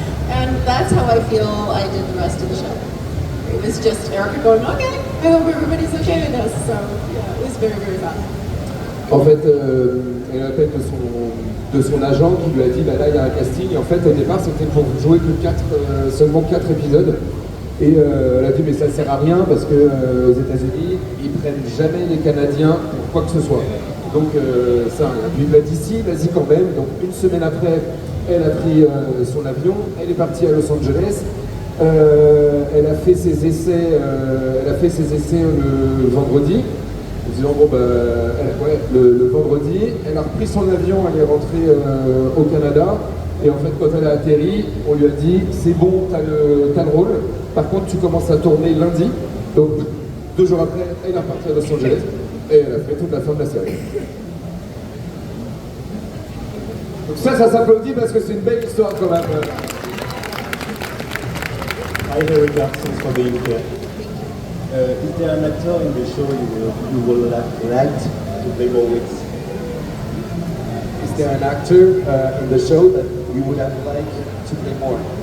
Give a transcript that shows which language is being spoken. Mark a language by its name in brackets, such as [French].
[English] And that's how I feel I did the rest of the show. It was just Erica going, okay. I hope everybody's okay with us. So yeah, it was very, very fun. [French] En fait, elle appelle de son agent qui lui a dit bah là il y a un casting. Et en fait, au départ, c'était pour jouer que seulement 4 épisodes. Et elle a dit mais ça sert à rien parce que aux États-Unis ils prennent jamais les Canadiens pour quoi que ce soit. Donc ça, lui il m'a dit si, vas-y quand même. Donc une semaine après, elle a pris son avion, elle est partie à Los Angeles. Elle a fait ses essais, le vendredi. En disant bon le vendredi, elle a repris son avion, elle est rentrée au Canada. Et en fait, quand elle a atterri, on lui a dit c'est bon, t'as le rôle. Par contre, tu commences à tourner lundi. Donc, 2 jours après, elle est repartie à Los Angeles et elle a fait toute la fin de la série. Donc ça s'applaudit parce que c'est une belle histoire quand même. [English] Hi there, Richardson from the UK. Is there an actor in the show you would like to play more with? Is there an actor in the show that we would have liked to play more?